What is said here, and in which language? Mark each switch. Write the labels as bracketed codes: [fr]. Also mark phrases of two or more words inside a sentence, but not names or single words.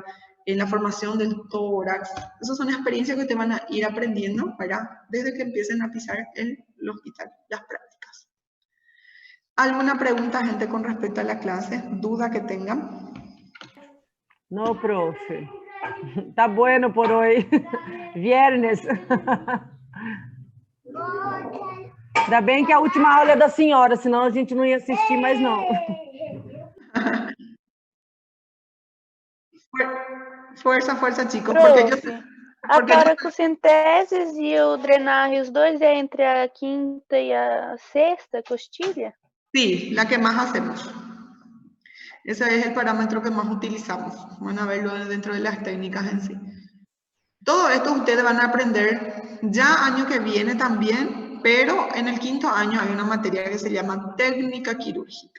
[es] En la formación del tórax. Esas son experiencias que te van a ir aprendiendo, ¿verdad? Desde que empiecen a pisar el hospital, las prácticas. ¿Alguna pregunta, gente, con respecto a la clase? ¿Duda que tengan? No, profe. Tá bueno por hoy. Viernes. [pt] Ainda bem que a última aula é da senhora, senão a gente não ia assistir mais não. [es] Fuerza, fuerza, chicos. Porque Profe, [pt] a toracocentesis e o drenaje, os dois é entre a quinta e a sexta costilha? [es] Sí, la que más hacemos. Ese es el parámetro que más utilizamos. Van a verlo dentro de las técnicas en sí. Todo esto ustedes van a aprender ya año que viene también, pero en el quinto año hay una materia que se llama técnica quirúrgica.